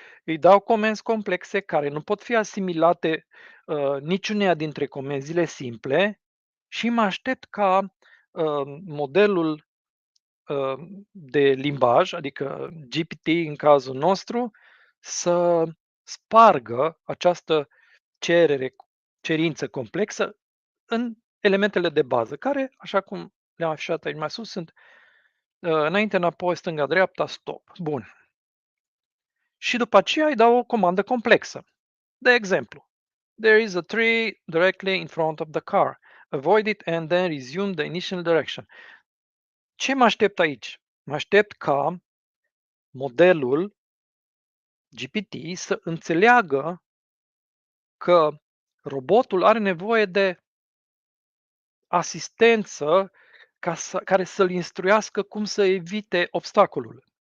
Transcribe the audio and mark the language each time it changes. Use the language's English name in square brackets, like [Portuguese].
[Romanian] Îi dau comenzi complexe care nu pot fi asimilate niciuneia dintre comenzile simple și mă aștept ca modelul de limbaj, adică GPT în cazul nostru, să spargă această cerință complexă în elementele de bază, care, așa cum le-am afișat aici mai sus, sunt înainte, înapoi, stânga, dreapta, stop. Bun. Și după aceea îi dau o comandă complexă. De exemplu, [English] there is a tree directly in front of the car. Avoid it and then resume the initial direction. [Romanian] Ce mă aștept aici? Mă aștept ca modelul GPT să înțeleagă că robotul are nevoie de asistență care să-l instruiască cum să evite obstacolul.